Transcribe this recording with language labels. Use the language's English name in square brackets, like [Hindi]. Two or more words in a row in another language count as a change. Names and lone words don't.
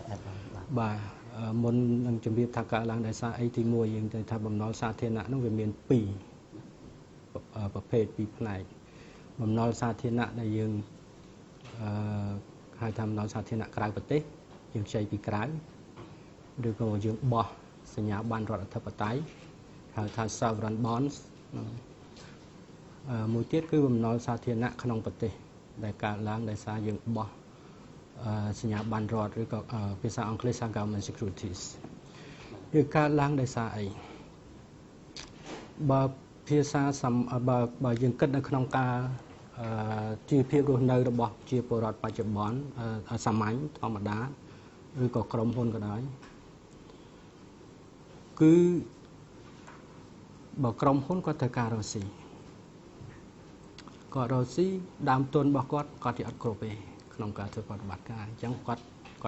[Khmer] បាទមុននឹងជម្រាបថាកើតឡើងដោយសារអីទី1យើងទៅថាបំណុលសាធារណៈនោះវាមាន2ប្រភេទ2ផ្នែកបំណុលសាធារណៈដែលយើង ហៅថាបំណុលសាធារណៈក្រៅប្រទេសយើងខ្ចីពីក្រៅឬក៏យើងបោះសញ្ញាប័ណ្ណរដ្ឋអធិបតេយ្យហៅថា [English] sovereign bonds [Khmer] មួយទៀតគឺបំណុលសាធារណៈក្នុងប្រទេសដែលកើតឡើងដោយសារយើងបោះសញ្ញាប័ណ្ណរដ្ឋឬក៏ភាសាអង់គ្លេសថា [English] government securities [Khmer] វាកើតឡើងដោយសារអី បើភាសាបើយើងគិតនៅក្នុងការជីវភាពរស់នៅរបស់ជាពលរដ្ឋបច្ចុប្បន្នសាមញ្ញធម្មតាឬក៏ក្រុមហ៊ុនក៏ដោយគឺបើក្រុមហ៊ុនគាត់ត្រូវការរកស៊ីគាត់រកស៊ីដើមទុនរបស់គាត់ជាអត់គ្រប់ទេក្នុងការធ្វើប្រតិបត្តិការអញ្ចឹងគាត់